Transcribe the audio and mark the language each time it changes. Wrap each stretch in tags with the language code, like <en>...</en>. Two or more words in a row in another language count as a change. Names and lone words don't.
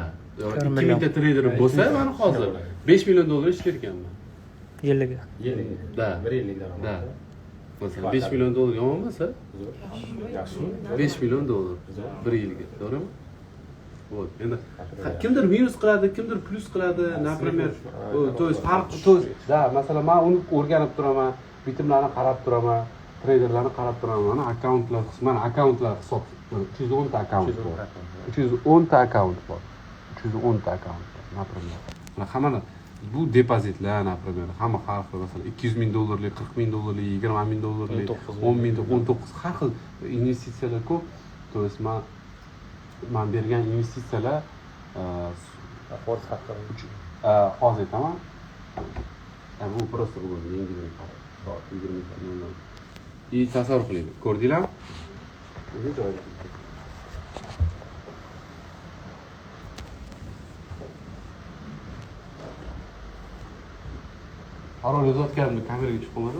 <uz>2000 ta trader bo'lsa, mana hozir $5,000,000 ish berganman. Yiliga. Da. 1 yillik daromad. Da. Masalan, $5,000,000 yomon emas-a? Yaxshi. $5,000,000 bir yilga, to'g'rimi? Вот. Endi kimdir minus qiladi, kimdir plus qiladi,</uz> <ru>например, то есть</ru> <uz>farq, da, masalan, men uni o'rganib turaman, bitimlarni qarab turaman, traderlarni qarab turaman, mana akkauntlar, mana akkauntlar hisob, 310 ta akkaunt bor. 310 ta akkaunt bor. 310 ta akkaunt bor, например. Mana hamma bu depozitlar, например, hamma har xil, masalan, $200,000, $40,000, $20,000, $10,000, $19, har xil investitsiyalar ko'p.</uz> <ru>То есть</ru> <uz>men bergan investitsiyalar Foiz haqida hozir aytaman. Bu просто bugun yangidan soat 20:00. И tasavvur qiling. Ko'rdinglarmi? O'zi joyida. Parol yozayotganimda kameraga chiqib qolmadimi?</uz>